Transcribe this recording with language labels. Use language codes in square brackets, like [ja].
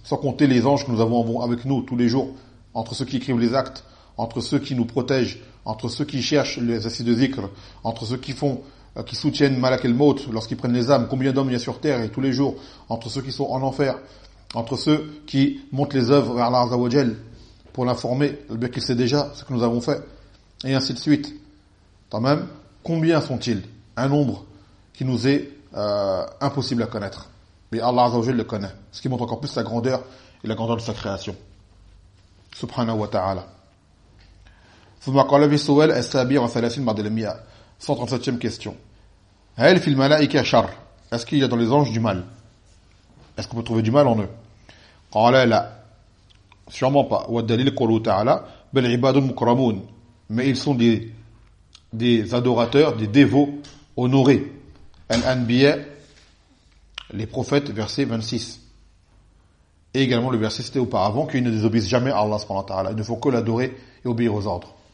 [fr] Sans compter les anges que nous avons avec nous tous les jours, entre ceux qui écrivent les actes, entre ceux qui nous protègent, entre ceux qui cherchent les assises de zikr, entre ceux qui soutiennent Malak al-Maut lorsqu'ils prennent les âmes, combien d'hommes il y a sur terre et tous les jours, entre ceux qui sont en enfer, entre ceux qui montent les œuvres vers Allah Azza wa Jal pour l'informer, bien qu'il sait déjà ce que nous avons fait, et ainsi de suite. Tant même, combien sont-ils ? Un nombre qui nous est impossible à connaître. Mais Allah Azza wa Jalla le connaît. Ce qui montre encore plus sa grandeur et la grandeur de sa création. Subhanahu wa ta'ala. [ar] ثم قال في السؤال السابع وثلاثين بعد المئة [fr] 137e question. [ar] هل في الملائكة شر ? [fr] Est-ce qu'il y a dans les anges du mal ? Est-ce qu'on peut trouver du mal en eux ? [ar] قال لا. [fr] Sûrement pas. [ar] والدليل قوله تعالى بل عباد مكرمون. [fr] Mais ils sont des adorateurs, des dévots honorés. Al-Anbiya, les prophètes, verset 26. Et également le verset cité auparavant, qu'ils ne désobéissent jamais à Allah subhanahu wa ta'ala. Il ne faut que l'adorer et obéir aux ordres.